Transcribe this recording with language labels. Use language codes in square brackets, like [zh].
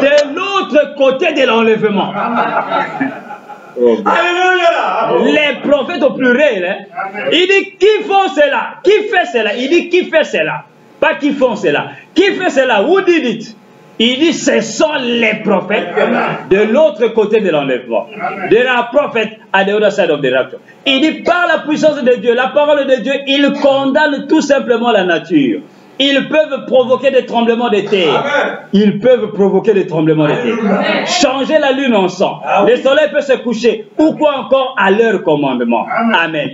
[fr] De l'autre côté de l'enlèvement. Oh, les prophètes au pluriel. Hein? Il dit, qui font cela? Qui fait cela? Il dit, qui fait cela? Pas qui font cela. Qui fait cela? [en] Who did it? [fr] Il dit, ce sont les prophètes de l'autre côté de l'enlèvement. [en] There are prophets at the other side of the rapture. [fr] Il dit, par la puissance de Dieu, la parole de Dieu, il condamne tout simplement la nature. Ils peuvent provoquer des tremblements de terre. Ils peuvent provoquer des tremblements de terre. Changer la lune en sang. Le soleil peut se coucher. Ou quoi encore à leur commandement. Amen.